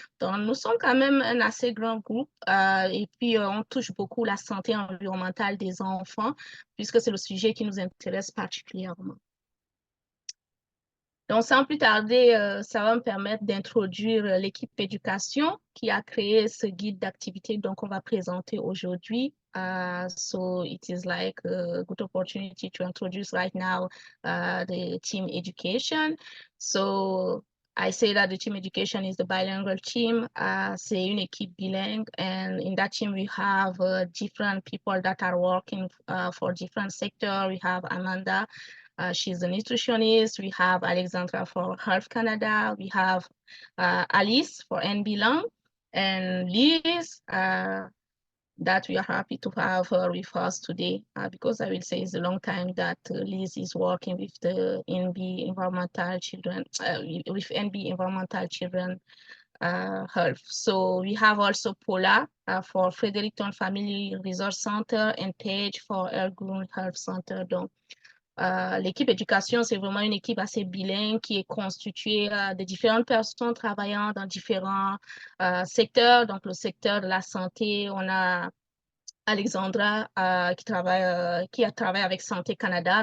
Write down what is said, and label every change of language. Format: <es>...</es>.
<fr>Donc, nous sommes quand même un assez grand groupe et puis on touche beaucoup la santé environnementale des enfants, puisque c'est le sujet qui nous intéresse particulièrement. Donc, sans plus tarder, ça va me permettre d'introduire l'équipe éducation qui a créé ce guide d'activité donc on va présenter aujourd'hui.</fr> <en>So it is like a good opportunity to introduce right now the team education. So I say that the team education is the bilingual team.</en> <fr>C'est une équipe bilingue,</fr> <en>and in that team we have different people that are working for different sectors. We have Amanda. She's a nutritionist. We have Alexandra for Health Canada. We have Alice for NBLong, and Liz that we are happy to have her with us today because I will say it's a long time that Liz is working with the NB Environmental Children, with NB Environmental Children Health. So we have also Paula for Fredericton Family Resource Center and Paige for Elgroon Health Center.</en> <fr>Donc, l'équipe éducation, c'est vraiment une équipe assez bilingue qui est constituée de différentes personnes travaillant dans différents secteurs. Donc, le secteur de la santé, on a Alexandra qui a travaillé avec Santé Canada.</fr>